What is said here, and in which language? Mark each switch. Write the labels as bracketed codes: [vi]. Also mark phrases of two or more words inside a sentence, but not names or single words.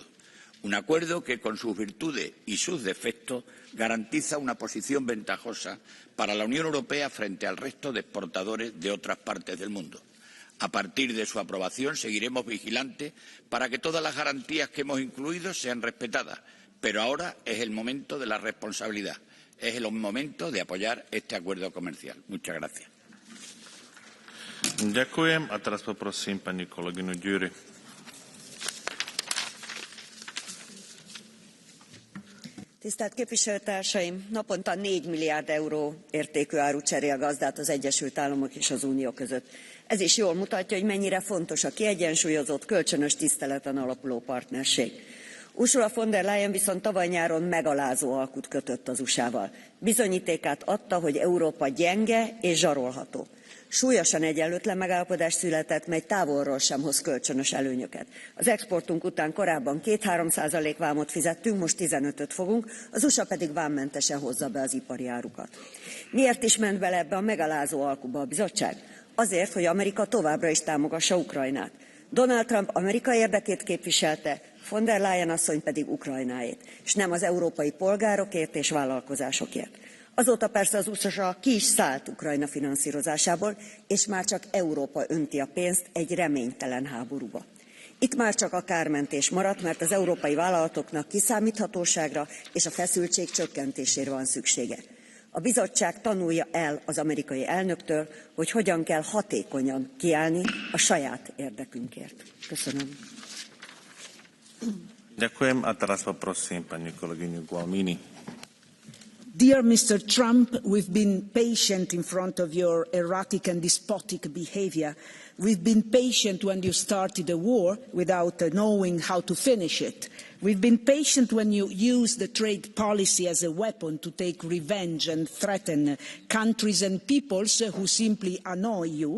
[es] Un acuerdo que, con sus virtudes y sus defectos, garantiza una posición ventajosa para la Unión Europea frente al resto de exportadores de otras partes del mundo. A partir de su aprobación seguiremos vigilantes para que todas las garantías que hemos incluido sean respetadas, pero ahora es el momento de la responsabilidad, es el momento de apoyar este acuerdo comercial. Muchas gracias. [sk] Ďakujem a teraz poprosím pani kolegyňu Győri. [hu] Tisztelt képviselőtársaim! Naponta 4 milliárd euró értékű áru cserél gazdát az Egyesült Államok és az Unió között. Ez is jól mutatja, hogy mennyire fontos a kiegyensúlyozott, kölcsönös tiszteleten alapuló partnerség. Ursula von der Leyen viszont tavaly nyáron megalázó alkut kötött az USA-val. Bizonyítékát adta, hogy Európa gyenge és zsarolható. Súlyosan egyenlőtlen megállapodás született, mely távolról sem hoz kölcsönös előnyöket. Az exportunk után korábban 2-3% vámot fizettünk, most 15-öt fogunk, az USA pedig vámmentesen hozza be az ipari árukat. Miért is ment bele ebbe a megalázó alkuba a bizottság? Azért, hogy Amerika továbbra is támogassa Ukrajnát. Donald Trump Amerika érdekét képviselte, von der Leyen asszony pedig Ukrajnáét, és nem az európai polgárokért és vállalkozásokért. Azóta persze az USA ki is szállt Ukrajna finanszírozásából, és már csak Európa önti a pénzt egy reménytelen háborúba. Itt már csak a kármentés maradt, mert az európai vállalatoknak kiszámíthatóságra és a feszültség csökkentésére van szüksége. A bizottság tanulja el az amerikai elnöktől, hogy hogyan kell hatékonyan kiállni a saját érdekünkért. Köszönöm. [sk] Ďakujem a teraz poprosím pani kolegyňu Gualmini. [en] Dear Mr. Trump, we've been patient in front of your erratic and despotic behavior. We've been patient when you started a war without knowing how to finish it. We've been patient when you used the trade policy as a weapon to take revenge and threaten countries and peoples who simply annoy you.